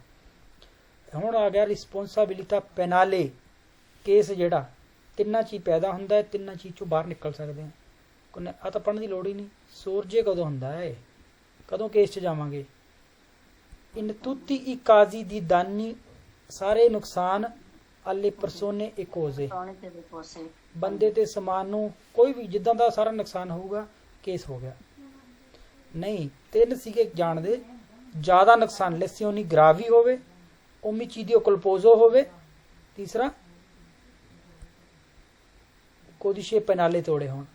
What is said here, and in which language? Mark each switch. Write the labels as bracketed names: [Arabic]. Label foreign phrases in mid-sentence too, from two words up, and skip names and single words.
[Punjabi] ਹੁਣ ਆ ਗਿਆ [Italian] responsabilità penale, [Punjabi] ਕੇਸ ਜਿਹੜਾ ਤਿੰਨਾਂ 'ਚ ਹੀ ਪੈਦਾ ਹੁੰਦਾ ਹੈ, ਤਿੰਨਾਂ ਚੀਜ਼ 'ਚੋਂ ਬਾਹਰ ਨਿਕਲ ਸਕਦੇ ਹਾਂ। ਆ ਤਾਂ ਪੜ੍ਹਨ ਦੀ ਲੋੜ ਹੀ ਨਹੀਂ। ਸੋਰਜੇ ਕਦੋਂ ਹੁੰਦਾ ਹੈ, ਕਦੋਂ ਕੇਸ 'ਚ ਜਾਵਾਂਗੇ। [Italian] in tutti i casi di danni, [Punjabi] ਸਾਰੇ ਨੁਕਸਾਨ [Italian] alle persone e cose, [Punjabi] ਬੰਦੇ ਤੇ ਸਮਾਨ ਨੂੰ ਕੋਈ ਵੀ ਜਿੱਦਾਂ ਦਾ ਸਾਰਾ ਨੁਕਸਾਨ ਹੋਊਗਾ, ਕੇਸ ਹੋ ਗਿਆ। ਨਹੀਂ ਤਿੰਨ ਸੀਗੇ ਜਾਣਦੇ, ਜ਼ਿਆਦਾ ਨੁਕਸਾਨ [Italian] lesioni gravi [Punjabi] ਹੋਵੇ, [Italian] omicidio colposo [Punjabi] ਹੋਵੇ, ਤੀਸਰਾ [Italian] codice penale [Punjabi] ਤੋੜੇ ਹੋਣ।